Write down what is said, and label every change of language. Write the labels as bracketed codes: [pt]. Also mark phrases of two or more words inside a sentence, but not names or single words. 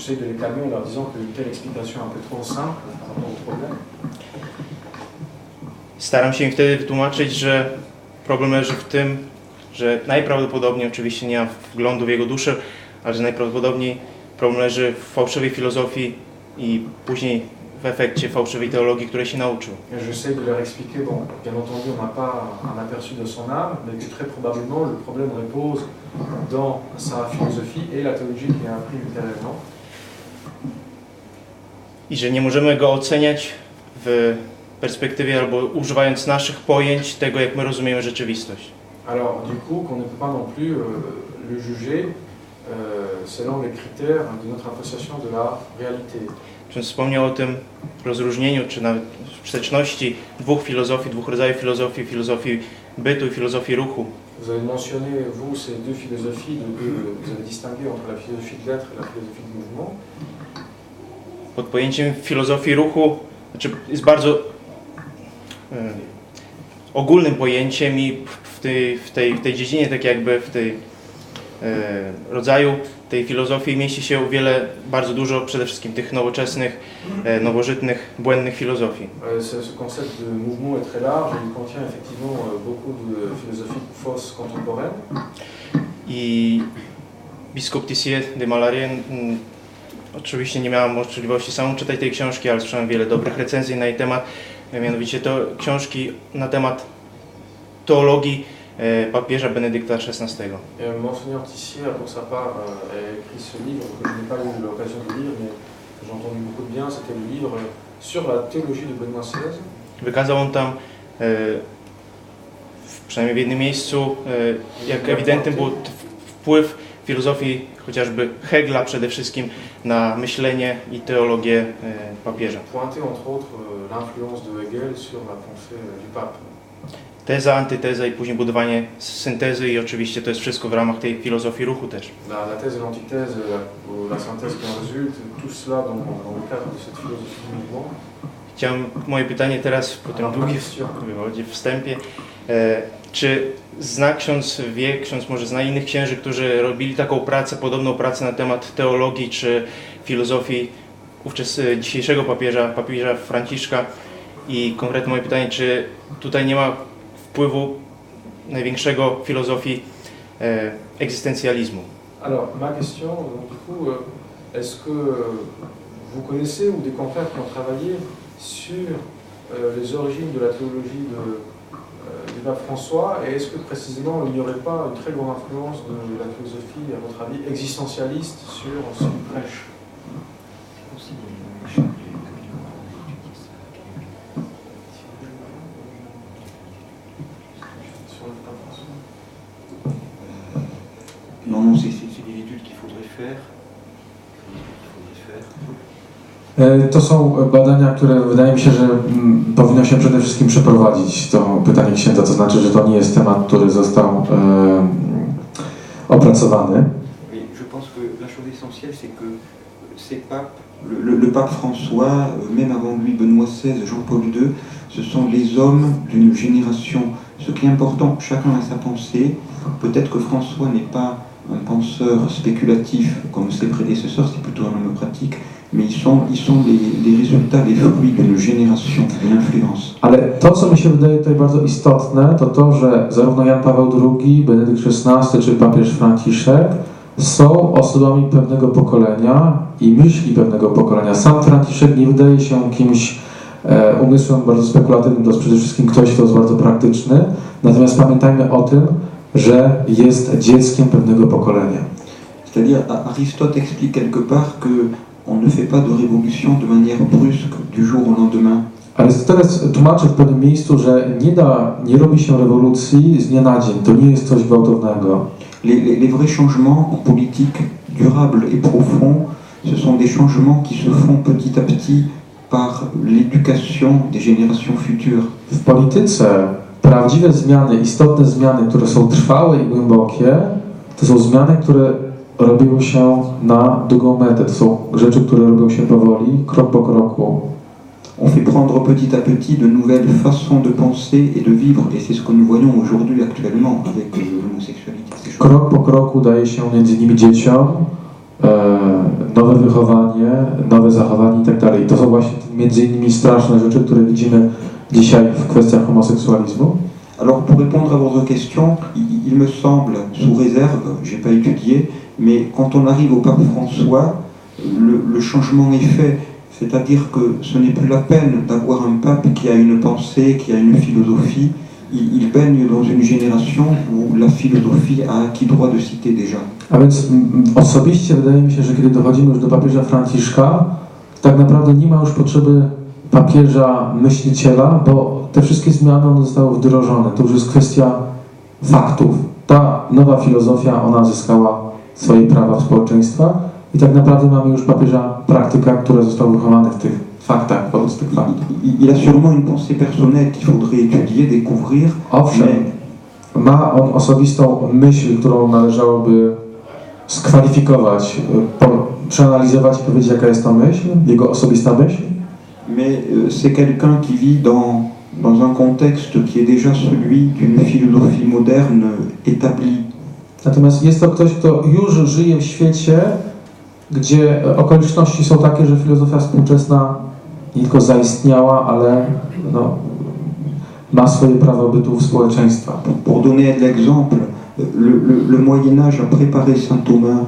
[pl] Staram się im wtedy wytłumaczyć, że problem leży w tym, że najprawdopodobniej, oczywiście nie mam wglądu w jego duszę, ale że najprawdopodobniej problem leży w fałszywej filozofii i później w efekcie fałszywej teologii, której się nauczył. [fr] J'essaie de leur expliquer, bon, bien entendu, on n'a pas un aperçu de son âme, mais que très probablement le problème repose dans sa philosophie et la théologie qui est imprimée ultérieurement. [pl] I że nie możemy go oceniać w perspektywie albo używając naszych pojęć tego, jak my rozumiemy rzeczywistość. [fr] Alors, du coup, qu'on ne peut pas non plus le juger selon les critères de notre appréciation de la réalité. [pl] Ksiądz wspomniał o tym rozróżnieniu, czy nawet sprzeczności dwóch filozofii, dwóch rodzajów filozofii, filozofii bytu i filozofii ruchu. [fr] Vous avez mentionné, vous, ces deux philosophies, vous avez distingué entre la philosophie de l'être et la philosophie du mouvement. [pl] Pod pojęciem filozofii ruchu, znaczy jest bardzo ogólnym pojęciem i w tej dziedzinie, tak jakby w tej rodzaju tej filozofii mieści się bardzo dużo przede wszystkim tych nowoczesnych, nowożytnych, błędnych filozofii. [fr] Ce concept de mouvement est très large et il contient effectivement beaucoup de philosophies fausses contemporaines. [pl] I biskup Tissier de Malarien, oczywiście nie miałem możliwości samą czytać tej książki, ale słyszałem wiele dobrych recenzji na jej temat, mianowicie to książki na temat teologii papieża Benedykta XVI. [fr] Monseigneur Tissier, pour sa part, a écrit ce livre que je n'ai pas eu l'occasion de lire, mais que j'ai entendu beaucoup de bien. C'était le livre sur la théologie de Benoît XVI. [pl] Wykazał on tam, przynajmniej w jednym miejscu, jak ewidentny był wpływ filozofii chociażby Hegla przede wszystkim na myślenie i teologię papieża. [fr] Pointé entre autres l'influence de Hegel sur la pensée du pape. [pl] Teza, antyteza i później budowanie syntezy i oczywiście to jest wszystko w ramach tej filozofii ruchu też. [fr] La thèse et l'antithèse, la synthèse qui en résulte, tout cela dans le cadre de cette philosophie du mouvement. [pl] Chciałem moje pytanie teraz po tym długim wstępie. Czy zna ksiądz, ksiądz może zna innych księży, którzy robili taką pracę, podobną pracę na temat teologii czy filozofii dzisiejszego papieża Franciszka? I konkretnie moje pytanie, czy tutaj nie ma wpływu największego filozofii egzystencjalizmu? [fr] Alors, ma question, donc, du coup, est-ce que vous connaissez ou des confrères qui ont travaillé sur les origines de la théologie du pape François, et est-ce que précisément il n'y aurait pas une très grande influence de la philosophie, à votre avis, existentialiste sur ce qu'il prêche? Non, c'est des études qu'il faudrait faire. [pl] To są badania, które wydaje mi się, że powinno się przede wszystkim przeprowadzić. To pytanie księdza, to znaczy, że to nie jest temat, który został opracowany. [fr] Je pense que la chose essentielle, c'est que ces papes, le pape François, même avant lui Benoît XVI, Jean-Paul II, ce sont les hommes d'une génération. Ce qui est important, chacun a sa pensée. Peut-être que François n'est pas un penseur spéculatif comme ses prédécesseurs, c'est plutôt un homme pratique, mais ils sont les résultats, les fruits d'une génération, d'une influence. [pl] Ale to, co mi się wydaje tutaj bardzo istotne, to to, że zarówno Jan Paweł II, Benedykt XVI czy papież Franciszek są osobami pewnego pokolenia i myśli pewnego pokolenia. Sam Franciszek nie wydaje się kimś umysłem bardzo spekulatywnym, to jest przede wszystkim ktoś, kto jest bardzo praktyczny. Natomiast pamiętajmy o tym, że jest dzieckiem pewnego pokolenia. [fr] C'est-à-dire, Aristote explique quelque part que on ne fait pas de révolution de manière brusque du jour au lendemain. [pl] Arystoteles tłumaczy w pewnym miejscu, że nie robi się rewolucji z dnia na dzień. To nie jest coś gwałtownego. [fr] Les vrais changements en politique durables et profonds, ce sont des changements qui se font petit à petit par l'éducation des générations futures. [pl] W polityce prawdziwe zmiany, istotne zmiany, które są trwałe i głębokie, to są zmiany, które robią się na długą metę. To są rzeczy, które robią się powoli, krok po kroku. [fr] On fait prendre petit à petit de nouvelles façons de penser et de vivre, et c'est ce que nous voyons aujourd'hui actuellement avec l'homosexualité. [pl] Krok po kroku daje się między innymi dzieciom nowe wychowanie, nowe zachowanie itd. I to są właśnie między innymi straszne rzeczy, które widzimy dzisiaj w kwestiach homoseksualizmu. [fr] Alors pour répondre à votre question, il me semble, sous réserve, j'ai pas étudié, mais quand on arrive au pape François, le changement est fait. C'est-à-dire que ce n'est plus la peine d'avoir un pape qui a une pensée, qui a une philosophie. Il baigne dans une génération où la philosophie a acquis droit de cité déjà. [pl] A więc osobiście wydaje mi się, że kiedy dochodzimy już do papieża Franciszka, tak naprawdę nie ma już potrzeby papieża myśliciela, bo te wszystkie zmiany one zostały wdrożone. To już jest kwestia faktów. Ta nowa filozofia, ona zyskała swoje prawa w społeczeństwach i tak naprawdę mamy już papieża praktyka, który został wychowany w tych faktach, wobec tych faktów. [fr] Il a sûrement une pensée personnelle qu'il faudrait étudier, découvrir. [pl] Owszem, ma on osobistą myśl, którą należałoby skwalifikować, przeanalizować i powiedzieć, jaka jest to myśl, jego osobista myśl. [fr] Mais c'est quelqu'un qui vit dans un contexte qui est déjà celui d'une philosophie moderne établie. [pl] Natomiast jest to ktoś, kto już żyje w świecie, gdzie okoliczności są takie, że filozofia współczesna nie tylko zaistniała, ale ma swoje prawo bytu w społeczeństwach. [fr] Pour donner l'exemple, le Moyen-Âge a préparé saint Thomas.